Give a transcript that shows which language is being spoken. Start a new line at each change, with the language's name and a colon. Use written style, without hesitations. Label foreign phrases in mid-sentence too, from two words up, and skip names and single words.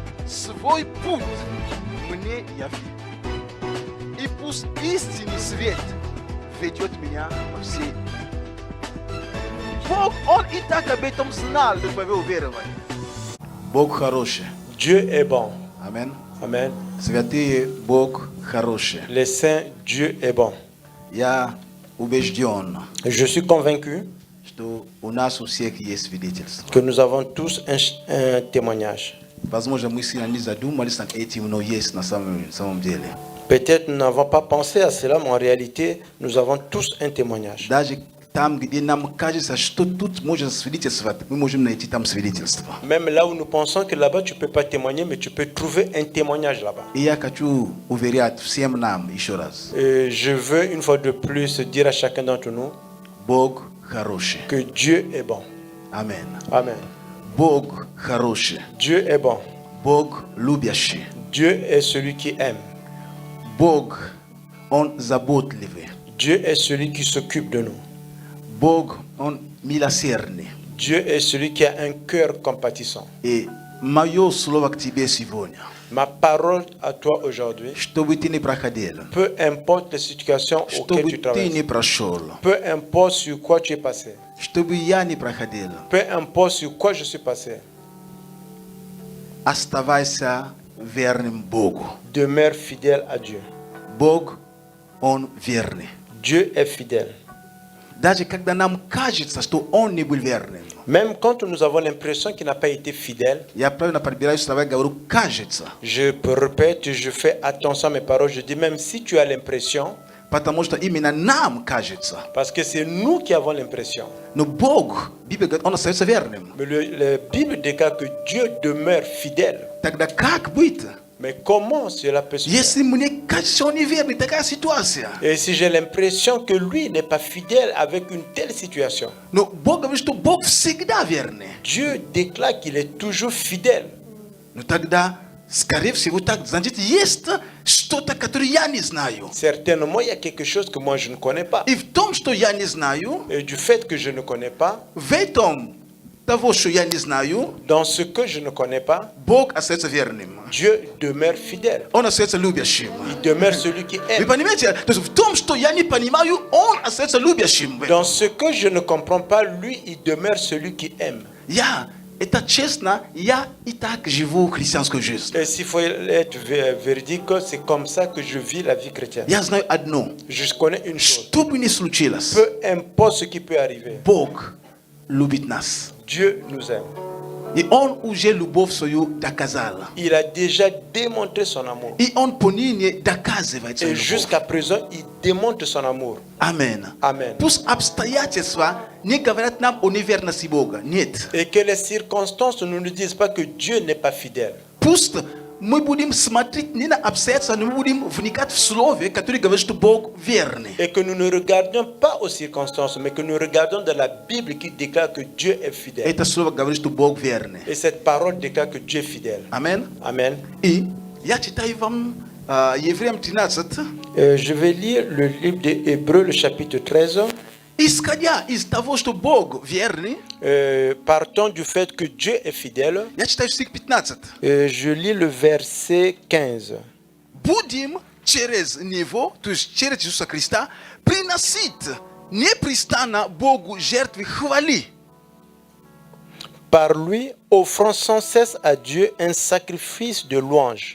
Russian: свой путь мне яви. И пусть истинный свет ведет меня во все. Бог, Он и так об этом знал до твоего уверования. Бог хороший.
French: Dieu est bon.
Russian: Аминь.
French: Amen.
Russian: Святые, Бог хороший.
French: Les saints, Dieu est bon.
Russian: Я убежден,
French: Je suis convaincu
Russian: что у нас у всех есть свидетельство.
French: que nous avons tous un témoignage.
Russian: Возможно, мы сильно не задумались над этим, но есть на самом деле.
French: Peut-être nous n'avons pas pensé à cela, mais en réalité, nous avons tous un témoignage.
Russian: Даже там, где нам кажется, что тут можно свидетельствовать, мы можем найти там свидетельство.
French: Même là où nous pensons que là-bas tu ne peux pas témoigner, mais tu peux trouver un témoignage là-bas.
Russian: И я хочу уверять всем нам еще раз.
French: Je veux une fois de plus dire à chacun d'entre nous
Russian: Бог хороший.
French: que Dieu est bon. Amen. Amen.
Russian: Бог хороший.
French: Dieu est bon.
Russian: Бог любящий.
French: Dieu est celui qui aime.
Russian: Бог, Он заботливый.
French: Dieu est celui qui s'occupe de nous.
Russian: Бог, Он милосердный.
French: Dieu est celui qui a un cœur compatissant.
Russian: И мое слово к тебе сегодня.
French: Ma parole à toi aujourd'hui,
Russian: Чтобы ты не проходил.
French: peu importe les situations auxquelles
Russian: Чтобы
French: tu
Russian: ты
French: traverses,
Russian: не прошел.
French: peu importe sur quoi tu es passé,
Russian: Чтобы я не проходил.
French: peu importe sur quoi je suis passé,
Russian: Оставайся верным Богу.
French: demeure fidèle à Dieu.
Russian: Бог, Он верный.
French: Dieu est fidèle.
Russian: Даже когда нам кажется, что Он не был верным.
French: Même quand nous avons l'impression qu'il n'a pas été fidèle,
Russian: Я правильно подбираю слова, говорю «кажется».
French: je répète, je fais attention à mes paroles, je dis même si tu as l'impression,
Russian: Потому что именно нам кажется.
French: parce que c'est nous qui avons l'impression.
Russian: Но Бог, Библия говорит, Он остается верным.
French: Mais la Bible déclare que Dieu demeure fidèle.
Russian: Тогда как быть?
French: Mais comment cela peut se faire?
Russian: Если мне кажется, что Он неверный, такая ситуация.
French: Et si j'ai l'impression que lui n'est pas fidèle avec une telle situation,
Russian: Но Бог говорит, что Бог всегда верный.
French: Dieu déclare qu'il est toujours fidèle.
Russian: Но тогда, скорее всего, так, значит, есть что-то, которое я не знаю.
French: Certainement, il y a quelque chose que moi je ne connais pas.
Russian: И в том, что я не знаю,
French: Et du fait que je ne connais pas,
Russian: в этом того, что я не знаю,
French: dans ce que je ne connais pas,
Russian: Бог остается верным.
French: Dieu demeure fidèle.
Russian: Он остается любящим.
French: Il demeure celui qui
Russian: Вы
French: aime.
Russian: понимаете? То есть в том, что я не понимаю, Он остается любящим.
French: Dans ce que je ne comprends pas, lui, il demeure celui qui aime.
Russian: Это честно, я и так живу христианскую жизнь.
French: Et s'il faut être véridique, c'est comme ça que je vis la vie chrétienne.
Russian: Я знаю одно.
French: Je connais une chose.
Russian: Что бы ни случилось,
French: Peu importe ce qui peut arriver,
Russian: Бог любит нас.
French: Dieu nous aime.
Russian: И Он уже любовь свою доказал.
French: Il a déjà démontré son amour.
Russian: И Он поныне доказывает свою
French: Et
Russian: любовь.
French: jusqu'à présent, il démontre son amour.
Russian: Аминь.
French: Amen.
Russian: Пусть обстоятельства не говорят нам о неверности Бога. Нет.
French: Et que les circonstances ne nous disent pas que Dieu n'est pas fidèle.
Russian: Пусть мы будем смотреть не на обстоятельства, но мы будем вникать в слове, которое говорит, что Бог верный.
French: Et que nous ne regardions pas aux circonstances, mais que nous regardons dans la Bible qui déclare que Dieu est fidèle.
Russian: Это слово говорит, что Бог верный.
French: Et cette parole déclare que Dieu est fidèle.
Russian: Аминь.
French: Amen.
Russian: И я читаю вам Евреям 13.
French: Je vais lire le livre des Hébreux, le chapitre 13.
Russian: Исходя из того, что Бог верный,
French: Partons du fait que Dieu est fidèle.
Russian: я читаю стих 15.
French: Je lis le verset 15.
Russian: Будем через Него, то есть через Иисуса Христа, приносить непрестанно Богу жертвы хвали.
French: Par lui, offrant sans cesse à Dieu un sacrifice de louange.